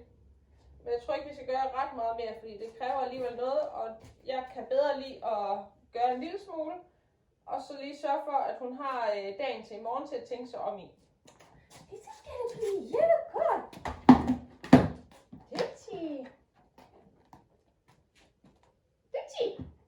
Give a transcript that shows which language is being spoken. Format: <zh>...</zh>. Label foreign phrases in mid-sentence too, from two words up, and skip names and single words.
<da>Men jeg tror ikke, vi skal gøre ret meget mere, fordi det kræver alligevel noget, og jeg kan bedre lide at gøre en lille smule, og så lige sørge for, at hun har dagen til i morgen til at tænke sig om i.</da> <en>This is gonna be yellow card. Ditty. Ditty.</en>